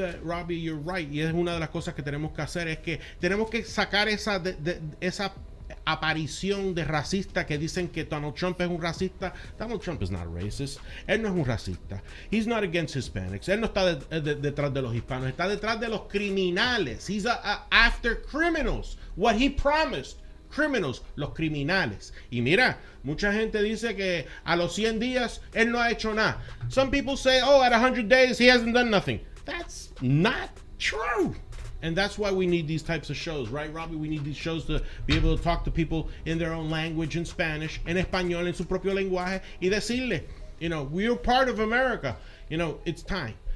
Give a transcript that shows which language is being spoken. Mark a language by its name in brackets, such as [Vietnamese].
[English] that, Robbie, you're right, [Spanish] y es una de las cosas que tenemos que hacer, es que tenemos que sacar esa aparición de racista que dicen que Donald Trump es un racista. [English] Donald Trump is not a racist. [Spanish] Él no es un racista. [English] He's not against Hispanics. [Spanish] Él no está detrás de los hispanos. Está detrás de los criminales. [English] He's after criminals. What he promised. [Spanish] Criminals, los criminales. Y mira, mucha gente dice que a los 100 días él no ha hecho nada. [English] Some people say, oh, at 100 days he hasn't done nothing. That's not true. And that's why we need these types of shows, right, Robbie? We need these shows to be able to talk to people in their own language, in Spanish, [Spanish] en español, en su propio lenguaje, y decirle, [English] you know, we're part of America. You know, it's time.